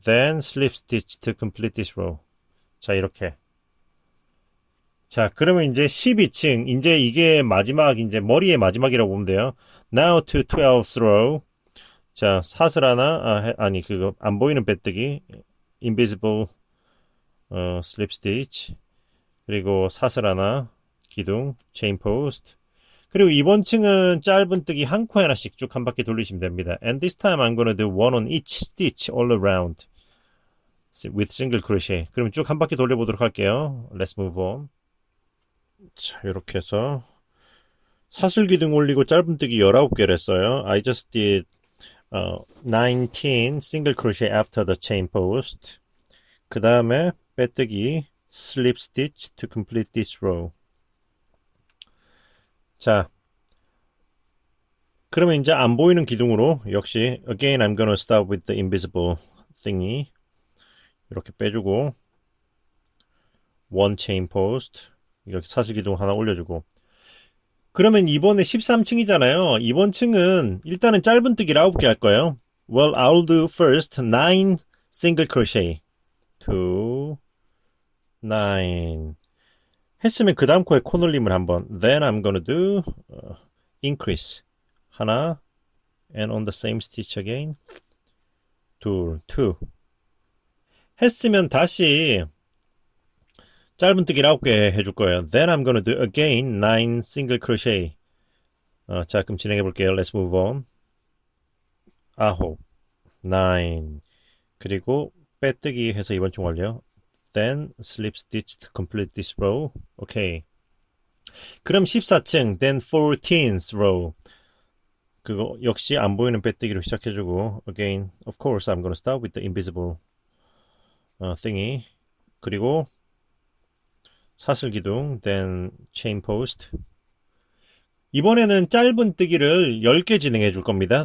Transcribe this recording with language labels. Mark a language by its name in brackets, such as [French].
[English] Then slip stitch to complete this row. [Korean] 자, 이렇게. 자, 그러면 이제 12층. 이제 이게 마지막, 이제 머리의 마지막이라고 보면 돼요. [English] Now to 12th row. [Korean] 자, 사슬 하나, 아니, 그거, 안 보이는 빼뜨기. [English] Invisible, slip stitch. [Korean] 그리고 사슬 하나, 기둥, [English] chain post. [Korean] 그리고 이번 층은 짧은뜨기 한 코에 하나씩 쭉 한 바퀴 돌리시면 됩니다. [English] And this time I'm gonna do one on each stitch all around with single crochet. [Korean] 그럼 쭉 한 바퀴 돌려보도록 할게요. [English] Let's move on. [Korean] 자, 이렇게 해서 사슬 기둥 올리고 짧은뜨기 19개를 했어요. [English] I just did 19 single crochet after the chain post. [Korean] 그 다음에 빼뜨기 [English] slip stitch to complete this row. [Korean] 자, 그러면 이제 안 보이는 기둥으로 역시 [English] again I'm gonna start with the invisible thingy. [Korean] 이렇게 빼주고 [English] one chain post. [Korean] 이렇게 사슬 기둥 하나 올려주고. 그러면 이번에 13층이잖아요. 이번 층은 일단은 짧은뜨기를 9개 할 거예요. [English] Well, I'll do first 9 single crochet. 2, 9. [Korean] 했으면 그 다음 코에 코놀림을 한번. [English] Then I'm gonna do increase. [Korean] 하나. [English] And on the same stitch again. [Korean] 둘, 2. 했으면 다시 짧은뜨기를 9개 해줄 거예요. [English] Then I'm gonna do again 9 single crochet. [Korean] 자, 그럼 진행해 볼게요. [English] Let's move on. 9, 9. [Korean] 그리고 빼뜨기 해서 이번 중 완료. [English] Then slip stitch to complete this row. [Korean] 오케이. 그럼 14층. [English] Then 14th row. [Korean] 그거 역시 안 보이는 빼뜨기로 시작해주고. [English] Again, of course, I'm gonna start with the invisible thingy. [Korean] 그리고 사슬 기둥, [English] then chain post. [Korean] 이번에는 짧은뜨기를 10개 진행해 줄 겁니다.